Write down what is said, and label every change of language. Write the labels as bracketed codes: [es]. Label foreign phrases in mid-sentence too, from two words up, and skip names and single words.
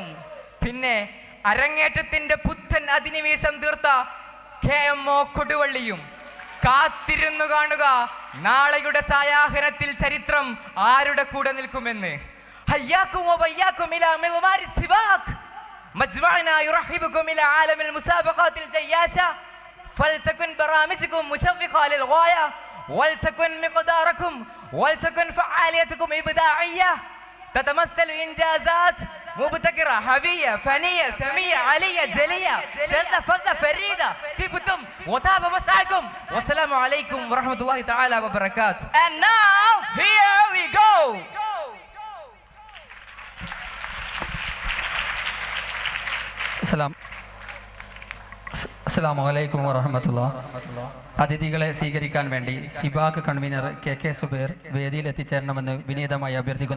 [ml] പിന്നെ അരങ്ങേറ്റത്തിന്റെ പുത്തൻ അധിനിവേശം തീർത്ത KMO കൊടുവള്ളിയും കാത്തിരുന്നു കാണുക നാളെയുടെ സായാഹ്നത്തിൽ ചരിത്രം ആരുടെ കൂടെ നിൽക്കുമെന്ന്. [ar] حياكم وبياكم إلى مضمار سباق مجمعنا يرحب بكم إلى عالم المسابقات الجياشة فلتكن برامجكم مشوقة للغاية ولتكن مقداركم ولتكن فعاليتكم إبداعية تتمثل إنجازات مبتكرة هوية فنية سمية عالية جلية شذة فذة فريدة طبتم وطاب مسعكم والسلام عليكم ورحمة الله تعالى وبركاته. [en] And now here we go. [ar] السلام عليكم ورحمة الله. [ml] അതിഥികളെ സ്വീകരിക്കാൻ വേണ്ടി സിബാക് കൺവീനർ KK സുബൈർ വേദിയിൽ എത്തിച്ചേരണമെന്ന് വിനീതമായി അഭ്യർത്ഥിക്കുന്നു.